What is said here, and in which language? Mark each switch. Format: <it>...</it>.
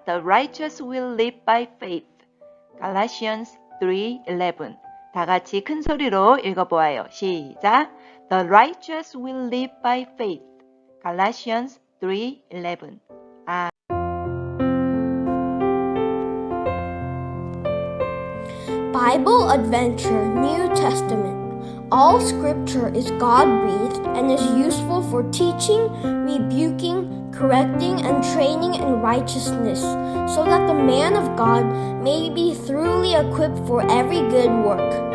<en>The righteous will live by faith. Galatians 3:11.</en> <ko>다 같이 큰 소리로 읽어보아요. 시작.</ko> <en>The righteous will live by faith. Galatians 3:11. Bible Adventure New Testament. All scripture is God-breathed and is useful for teaching, rebuking, correcting, and training in righteousness, so that the man of God may be thoroughly equipped for every good work.</en>